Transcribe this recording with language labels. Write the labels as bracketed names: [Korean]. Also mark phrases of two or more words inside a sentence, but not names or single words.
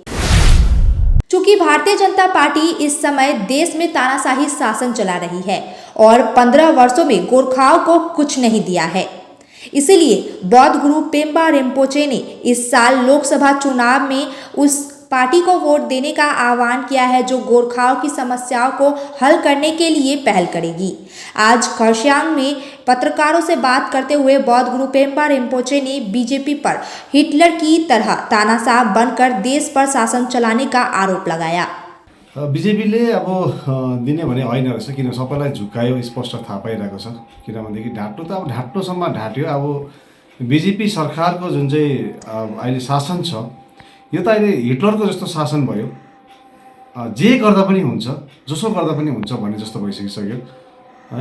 [Hindi] चूंकि भारतीय जनता पार्टी इस समय देश में तानाशाही शासन चला रही है और 15 वर्षों में गोरखाओं को कुछ नहीं दिया है, इसलिए बौद्ध गुरु पेम्बा रिम्पोचे ने इस साल लोकसभा चुनाव में उस पार्टी को वोट देने का आह्वान किया है जो गोरखाओं की समस्याओं को हल करने के लिए पहल करेगी। आज खरसांग में पत्रकारों से बात करते हुए बौद्ध गुरु पेम्बा रिम्पोचे ने बीजेपी पर हिटलर की तरह तानाशाह बनकर देश पर शासन चलाने का आरोप लगाया। [Nepali] बीजेपीले अब दिने भने होइन रहेछ, किन सबैलाई झुकायो स्पष्ट थाहा पाइरहेको छ। किनभनेदेखि ढाँट्नु त अब ढाँट्नुसम्म ढाँट्यो। अब बीजेपी सरकारको जुन चाहिँ अहिले शासन छ यो त अहिले हिटलरको जस्तो शासन भयो। जे गर्दा पनि हुन्छ, जसो गर्दा पनि हुन्छ भन्ने जस्तो भइसकिसक्यो है।